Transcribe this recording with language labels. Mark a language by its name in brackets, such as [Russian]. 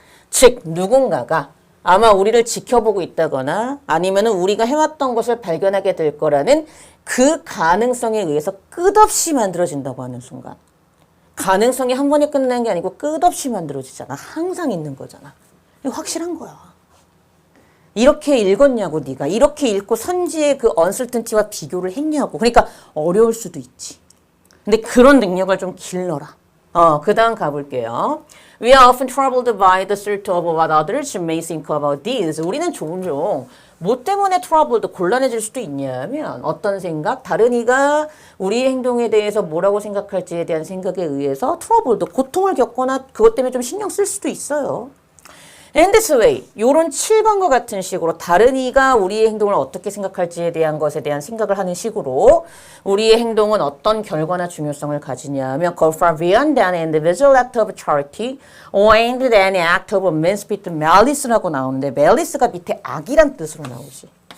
[Korean] 즉 누군가가 아마 우리를 지켜보고 있다거나 아니면 우리가 해왔던 것을 발견하게 될 거라는 그 가능성에 의해서 끝없이 만들어진다고 하는 순간 가능성이 한 번에 끝나는 게 아니고 끝없이 만들어지잖아. 항상 있는 거잖아. 이거 확실한 거야. 이렇게 읽었냐고 네가. 이렇게 읽고 선지의 그 uncertainty와 비교를 했냐고. 그러니까 어려울 수도 있지. 근데 그런 능력을 좀 길러라. 그 다음 가볼게요. [English] We are often troubled by the thought of what others may think about this. [Korean] 우리는 종종 뭐 때문에 troubled, 곤란해질 수도 있냐면 어떤 생각? 다른 이가 우리의 행동에 대해서 뭐라고 생각할지에 대한 생각에 의해서 troubled, 고통을 겪거나 그것 때문에 좀 신경 쓸 수도 있어요. [English] And this way, [Korean] 요런 7번과 같은 식으로 다른 이가 우리의 행동을 어떻게 생각할지에 대한 것에 대한 생각을 하는 식으로 우리의 행동은 어떤 결과나 중요성을 가지냐면 [English] go far beyond an individual act of charity or aimed at an act of mischief, malice [Korean] 라고 나오는데 malice가 밑에 악이란 뜻으로 나오지.